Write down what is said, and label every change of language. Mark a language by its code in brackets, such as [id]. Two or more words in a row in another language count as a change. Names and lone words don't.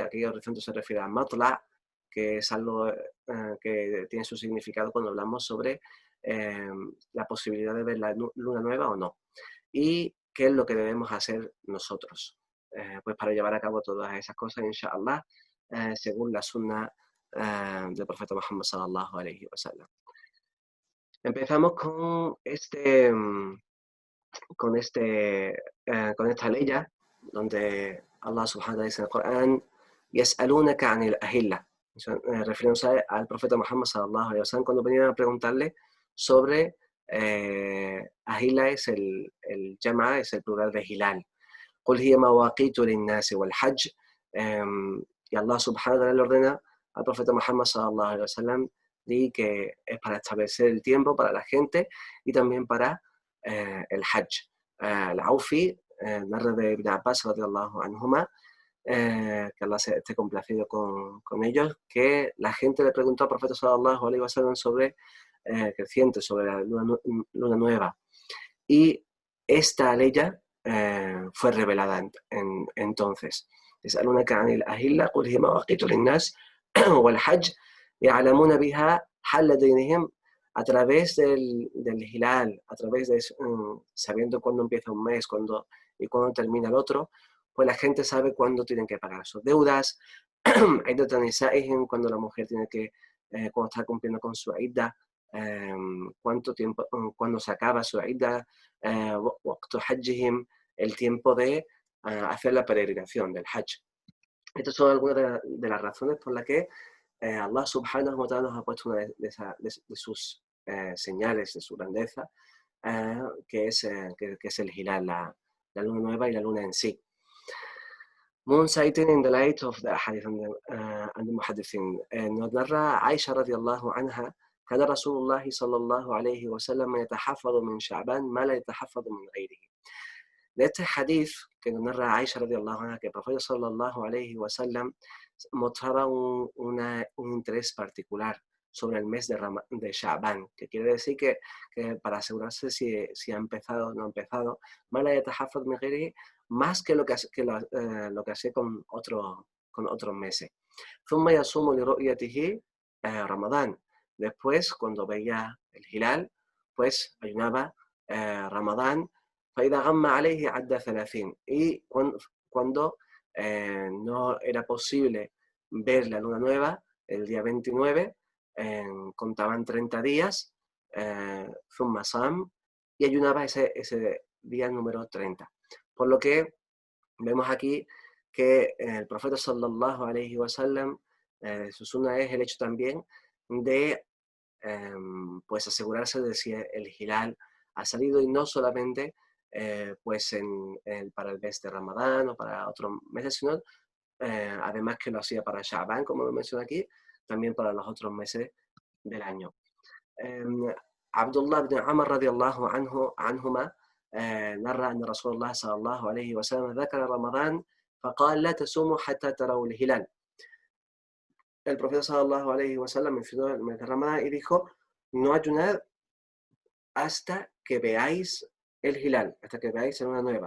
[es] Aquí horizonte se refiere a matla, que es algo que tiene su significado cuando hablamos sobre la posibilidad de ver la luna nueva o no. Y qué es lo que debemos hacer nosotros, pues para llevar a cabo todas esas cosas, inshallah, según la sunna del profeta Muhammad [ar] صلى الله عليه وسلم. [es] Empezamos con esta ley, donde Allah [ar] سبحانه وتعالى [es] dice en el Corán: [ar] يسألونك عن الأهلة, [es] refiriéndose al profeta Muhammad [ar] صلى الله عليه وسلم [es] cuando venían a preguntarle sobre ahilla, es el jama', es el plural de hilal. [ar] قل هي مواقيت للناس والحج, [es] y Allah [ar] سبحانه وتعالى [es] le ordena al profeta Muhammad [ar] صلى الله عليه وسلم [es] que es para establecer el tiempo para la gente y también para el hajj. Al-Aufi narra de Ibn Abbas [ar] رضي الله عنهما, [es] que Allah esté complacido con ellos, que la gente le preguntó al profeta [ar] صلى الله عليه وسلم [es] sobre creciente, sobre la luna nueva, y esta ley fue revelada entonces. [ar] يسألونك عن الأهلة قل هي مواقيت للناس والحج يعلمون بها حل دينهم, [es] a través del hilal, a través de sabiendo cuándo empieza un mes y cuándo termina el otro, pues la gente sabe cuándo tienen que pagar sus deudas. Cuando la mujer tiene que, cuando está cumpliendo con su idda, cuánto tiempo, cuando se acaba su idda, el tiempo de hacer la peregrinación del hajj. Estas son algunas de las razones por las que Allah [ar] سبحانه وتعالى [es] nos ha puesto una de sus señales de su grandeza, que es el hilal, la luna nueva y la luna en sí. [en] Moon sighting in the light of the hadith and the muhaddithin. [es] Nos narra [ar] Aisha رضي الله عنها: كان رسول الله صلى الله عليه وسلم يتحفظ من شعبان ما لا يتحفظ من غيره. [es] De este hadith que nos narra Aisha [ar] رضي الله عنها, [es] que el profeta [ar] صلى الله عليه وسلم [es] mostraba un interés particular sobre el mes de Sha'ban, que quiere decir que para asegurarse si ha empezado o no ha empezado, más que lo que hace con otros meses. [ar] ثم يصوم لرؤيته Ramadán. [es] Después, cuando veía el hilal, pues ayunaba Ramadán, [ar] فإذا غم عليه عد 30. [es] Y cuando no era posible ver la luna nueva, el día 29, contaban 30 días, [ar] ثم صام, [es] y ayunaba ese día número 30. Por lo que vemos aquí que el profeta [ar] صلى الله عليه وسلم, [es] su sunna es el hecho también de pues asegurarse de si el hilal ha salido, y no solamente pues para el mes de Ramadán o para otros meses, sino además que lo hacía para Sha'ban, como lo menciona aquí, también para los otros meses del año. [ar] Abdullah ibn Amr رضي الله عنهما narra أن رسول الله صلى الله عليه وسلم ذكر رمضان فقال لا تصوموا حتى تروا الهلال. [es] El profeta [ar] صلى الله عليه وسلم [es] mencionó el mes de Ramadán y dijo: no ayunad hasta que veáis el hilal, hasta que veáis la luna nueva.